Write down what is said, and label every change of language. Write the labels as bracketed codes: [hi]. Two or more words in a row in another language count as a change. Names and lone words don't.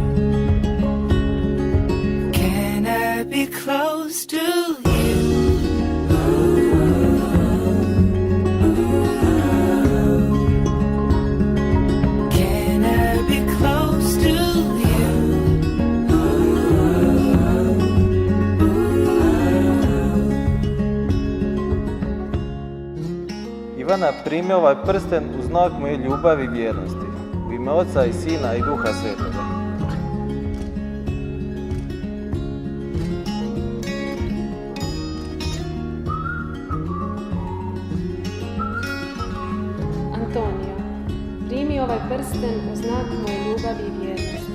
[en] Can I be close to you? Can I be close to you? [hr] Ivana, primi ovaj prsten u znak moje ljubavi i vjernosti. U ime Oca i Sina i Duha Svetoga. Antonio, primi ovaj prsten u znak moje ljubavi i vjernosti.